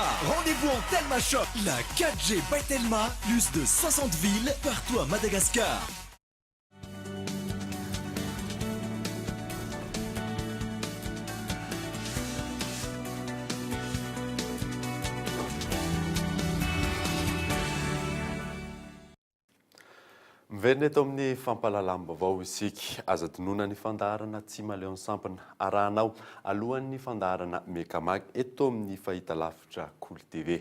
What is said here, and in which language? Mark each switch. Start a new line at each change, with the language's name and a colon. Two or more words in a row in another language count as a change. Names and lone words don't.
French: Rendez-vous en Telma Shop. La 4G by Telma, plus de 60 villes partout à Madagascar.
Malagasy: Miverina eto amin'ny fampahalalam-baovao isika azadinona ny fandaharana tsy maleon sampana arahanao alohan'ny fandaharana mekamag eto amin'ny fahitalavitra Cool TV.